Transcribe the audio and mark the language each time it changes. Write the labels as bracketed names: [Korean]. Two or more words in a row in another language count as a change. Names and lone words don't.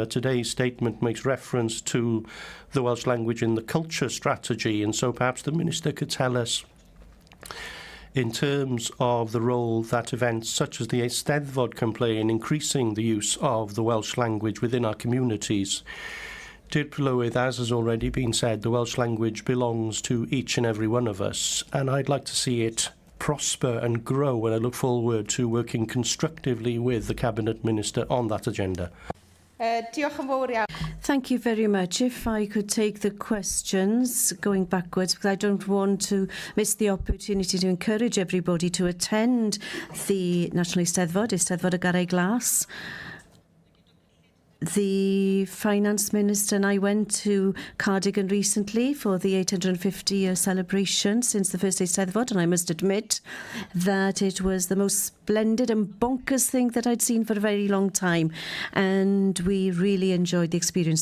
[English] Today's statement makes reference to the Welsh language in the culture strategy, and so perhaps the Minister could tell us, in terms of the role that events such as the Eisteddfod can play in increasing the use of the Welsh language within our communities. Dilynwch, as has already been said, the Welsh language belongs to each and every one of us, and I'd like to see it prosper and grow, and I look forward to working constructively with the Cabinet Minister on that agenda. [Welsh] Diolch yn fawr iawn. [English] Thank you very much. If I could take the questions going backwards, because I don't want to miss the opportunity to encourage everybody to attend the National Eisteddfod y Garreg Glas. The Finance Minister and I went to Cardigan recently for the 850-year celebration since the first Eisteddfod, and I must admit that it was the most splendid and bonkers thing that I'd seen for a very long time, and we really enjoyed the experience.